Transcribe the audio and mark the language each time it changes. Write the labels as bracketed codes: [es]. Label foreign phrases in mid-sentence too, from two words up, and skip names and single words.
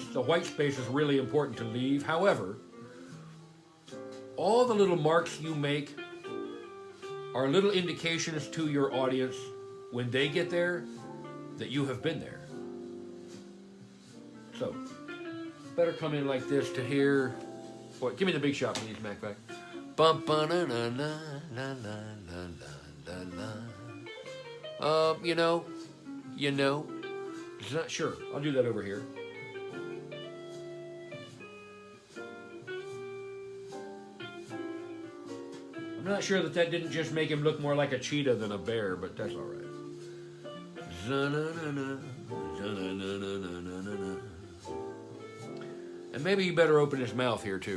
[en] The white space is really important to leave. However, all the little marks you make are little indications to your audience when they get there that you have been there. So, better come in like this to here. Boy, give me the big shot, please, MacBack. Bum ba na na na na na na na. You know. Sure, I'll do that over here. I'm not sure that didn't just make him look more like a cheetah than a bear, but that's all right. And maybe you better open his mouth here too.